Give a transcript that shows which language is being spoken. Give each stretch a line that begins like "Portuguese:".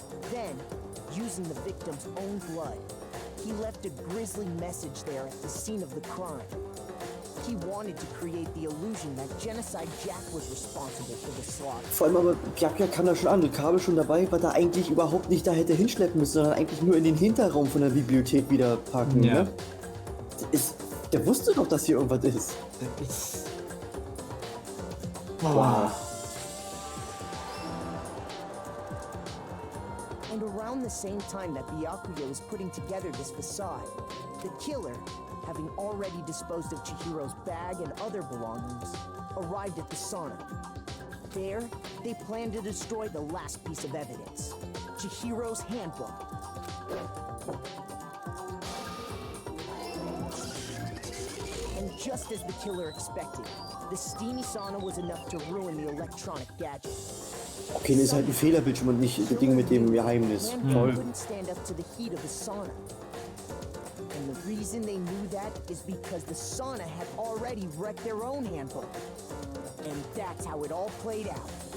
English: Then, using the victim's own blood, he left a grisly message there at the scene of the crime. He wanted to create the illusion that Genocide Jack was responsible for the slaughter.
German: Vor allem aber, Byakuya kam da schon an, mit Kabel schon dabei, weil er eigentlich überhaupt nicht da hätte hinschleppen müssen, sondern eigentlich nur in den Hinterraum von der Bibliothek wieder packen, ja. Ne? Der wusste doch, dass hier irgendwas ist. Das ist... Wow.
English: And around the same time that Byakuya was putting together this facade, the killer, having already disposed of Chihiro's bag and other belongings, arrived at the sauna. There, they planned to destroy the last piece of evidence, Chihiro's handbook. And just as the killer expected, the steamy sauna was enough to ruin the electronic gadget.
German: Okay, das ist halt ein Fehlerbildschirm und nicht das Ding mit dem Geheimnis. Toll.
English: Wouldn't stand up to the heat of the sauna. And the reason they knew that is because the sauna had already wrecked their own handbook. And that's how it all played out.